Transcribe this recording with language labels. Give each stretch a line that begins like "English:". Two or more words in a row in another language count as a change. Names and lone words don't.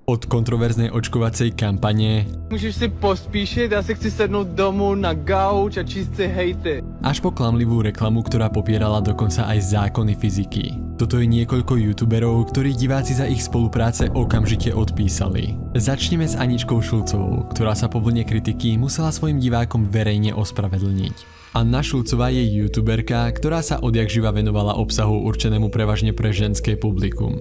Slovak: Od kontroverznej očkovacej kampane
Czech: Můžeš si pospíšit, já si chci sednout domů na gauč a číst si hejty.
Slovak: až po klamlivú reklamu, ktorá popierala dokonca aj zákony fyziky. Toto je niekoľko youtuberov, ktorí diváci za ich spolupráce okamžite odpísali. Začneme s Aničkou Šulcovou, ktorá sa po vlne kritiky musela svojim divákom verejne ospravedlniť. Anna Šulcová je youtuberka, ktorá sa odjakživa venovala obsahu určenému prevažne pre ženské publikum.